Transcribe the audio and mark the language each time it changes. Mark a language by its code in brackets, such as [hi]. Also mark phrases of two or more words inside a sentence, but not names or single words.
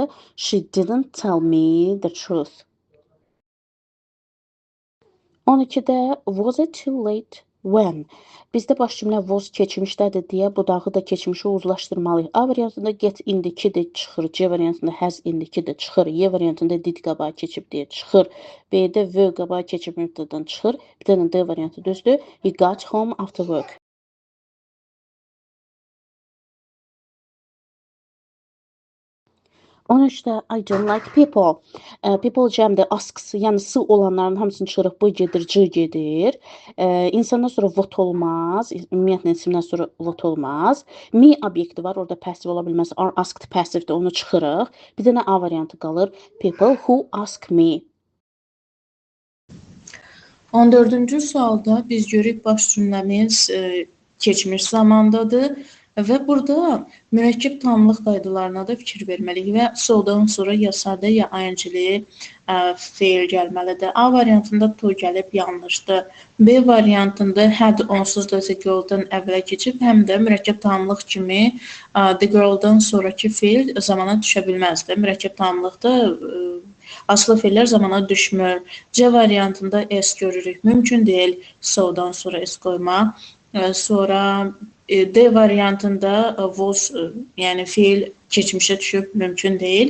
[en] She didn't tell me the truth. 12-də was it too late when? [az] Bizdə baş cümlə was keçmişdədir deyə budağı da keçmişə uzlaşdırmalıyıq. A variantında get indiki-dir, çıxır. C variantında has indiki-dir, çıxır. Y variantında did qabağa keçib deyə çıxır. B-də were qabağa keçib mübtədən çıxır. Bir dənə D variantı düzdür. [en] He got home after work. 13-də I don't like people. [az] People cəmdə asks, yəni sı olanların hamısını çıxırıq. Bu gedir, c gedir. İnsandan sonra what olmaz. Ümumiyyətlə isimdən sonra what olmaz. Me obyekti var, orada passive ola bilməz. [en] Are asked [az] passivedir, onu çıxırıq. Bir dənə A variantı qalır. [en] People who ask me. [az] 14-cü sualda biz görürük baş cümləmiz keçmiş zamandadır və burada mürəkkəb tamlıq qaydalarına da fikir verməliyik və soldan sonra ya sadə ya ing-li feil gəlməlidir. A variantında to gəlib yanlışdır. B variantında had onsuz da [en] the girl- [az] dan əvvələ keçib, həm də mürəkkəb tamlıq kimi [en] the girl- [az] dan sonraki feil zamana düşə bilməzdi. Mürəkkəb tamlıqda aslı feillər zamana düşmür. C variantında S görürük. Mümkün deyil so'dan sonra S qoymaq. Sonra D variantında was, yəni feil keçmişə düşüb, mümkün deyil.